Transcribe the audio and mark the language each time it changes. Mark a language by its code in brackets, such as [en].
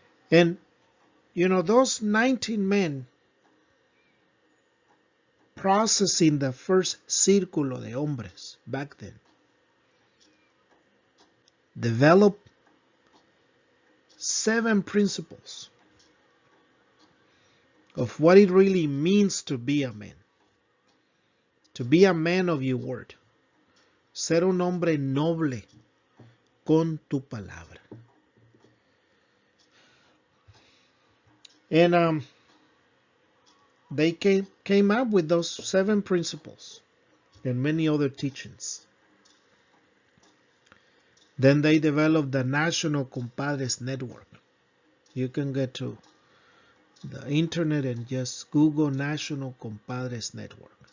[en] And, those 19 men processing the first Círculo de Hombres back then developed 7 principles of what it really means to be a man. To be a man of your word. [es] Ser un hombre noble con tu palabra. [en] And they came up with those 7 principles and many other teachings. Then they developed the National Compadres Network. You can get to the internet and just Google National Compadres Network.